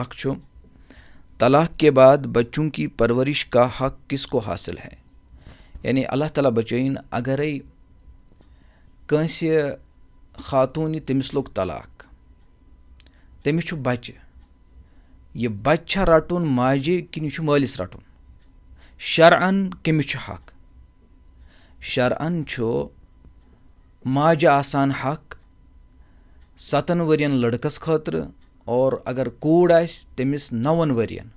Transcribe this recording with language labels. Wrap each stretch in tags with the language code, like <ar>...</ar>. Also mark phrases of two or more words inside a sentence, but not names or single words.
<ur>چھو طلاق کے بعد بچوں کی پرورش کا حق کس کو حاصل ہے.</ur> <ks>यानी अल्लाह ताला बचैन अगरे कंसे खातून तमिस लोग तलाक, तमिस छु बच्चे, यह बच्चा रटुन माजे कि यह मालिस रटुन, शरअन कमिस छु हक। शरअन छु माजे आसान हक 7 वरियन लड़कस खतर और अगर कूड़ आस तमिस 9 वरियन।</ks>